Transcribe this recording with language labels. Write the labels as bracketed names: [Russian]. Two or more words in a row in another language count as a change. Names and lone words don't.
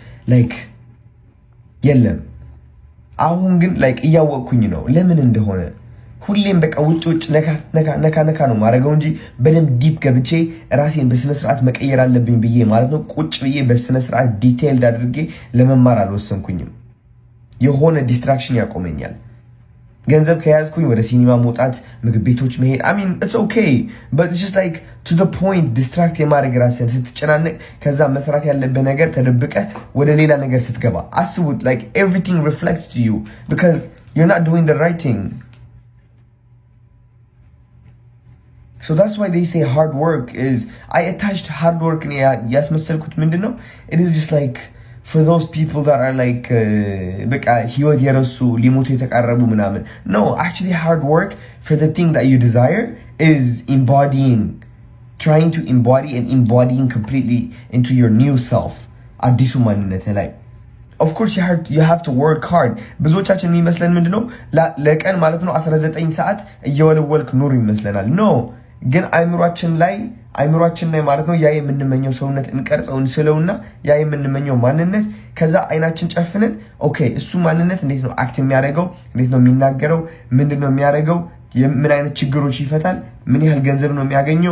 [Amharic] የለም። አሁን ግን እያወቅኩኝ ነው ለምን እንደሆነ። ሁሌም በቃ ውጭ ነካ ነው ማረገው እንጂ በደንብ ዲፕ ገብቼ ራሴን በስነ ስርዓት መቀየር አለብኝ ብዬ ማለት ነው ቁጭ ብዬ በስነ ስርዓት ዲቴይልድ አድርጌ ለመማር አልወሰንኩኝም። የሆነ ዲስትራክሽን ያቆመኛል። ገንዘብ ከያዝኩኝ ወደ ሲኒማ መውጣት፣ ምግብ ቤቶች መሄድ [English] I mean it's okay but it's just like to the point distract [Amharic] የማድረግ ራስን ስትጨናነቅ ከዛ መስራት ያለበት ነገር ተደብቀ ወደ ሌላ ነገር ስትገባ አስቡት [English] like everything reflects to you because you're not doing the right thing. So that's why they say hard work is I attached hard work [Amharic] ያስመሰልኩት ምንድነው [English] it is just like for those people that are like [Amharic] በቃ ህይወት የረሱ ሊሞቱ የተቃረቡ ምናምን [English] no actually hard work for the thing that you desire is trying to embody and embodying completely into your new self [Amharic] አዲሱ ማንነት ላይ [English] of course you have to work hard [Amharic] ብዙዎቻችን የሚመስለን ምንድነው ለቀን ማለት ነው 19 ሰዓት እየወለወልክ ኑር ይመስለናል no ግን አይምሮአችን ላይ ማለት ነው ያ የምንመኘው ሰውነት እንቀርጸው እንስለውና ያ የምንመኘው ማንነት ከዛ አይናችን ጨፍነን ኦኬ እሱ ማንነት እንዴት ነው አክት የሚያደርገው እንዴት ነው የሚናገረው ምንድነው የሚያደርገው ምን አይነት ችግሮች ይፈታል ምን ያህል ገንዘብ ነው የሚያገኘው